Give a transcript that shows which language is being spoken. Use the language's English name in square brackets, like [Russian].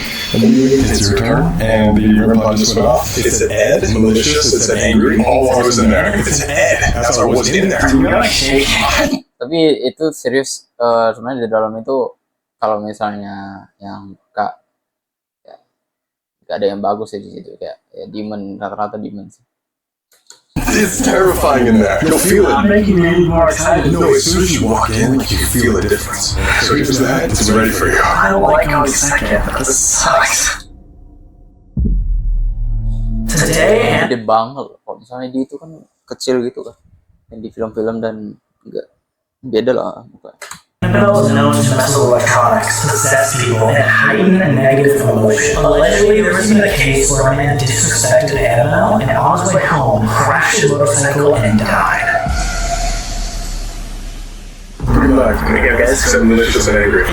[English] It's your turn, and the REM pod just went off. It said Ed, malicious, it said angry. All I was in there. It said Ed. That's why I wasn't in there. [Indonesian] Tapi itu serius, sebenarnya di dalam itu kalau misalnya yang gak ada yang bagus ya di situ, kayak ya demon, rata-rata demon sih. [English] It's terrifying in there. You'll feel it. I'm making me more excited. No, as soon as you walk in, you feel a difference. So here's that. It's ready for you. I don't like going second, but this sucks. Today, [Indonesian] Gede banget. Kalau misalnya dia itu kan kecil gitu kan, yang di film-film dan enggak beda lah bukan. [English] Annabelle is known to mess with electronics, possess people, and heighten a negative emotion. Allegedly, there was even a case where a man disrespected Annabelle and on his way home crashed his motorcycle and died. Good luck. Guys, I'm malicious and angry.